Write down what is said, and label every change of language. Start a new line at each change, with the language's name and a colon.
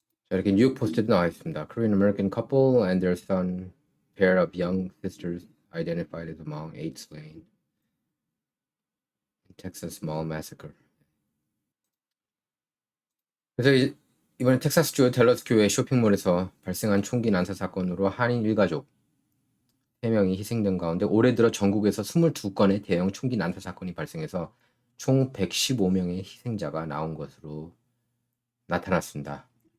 Korean: 자, 이렇게 뉴욕 포스트도 나와 있습니다.
English: Korean American couple and their son, pair of young sisters identified as among 8 slain in Texas Mall massacre.
Korean: 그래서 이번에 텍사스주 댈러스 교회 쇼핑몰에서 발생한 총기 난사 사건으로 한인 일가족 3명이 희생된 가운데 올해 들어 전국에서 22건의 대형 총기 난사 사건이 발생해서 총 115명의 희생자가 나온 것으로 나타났습니다.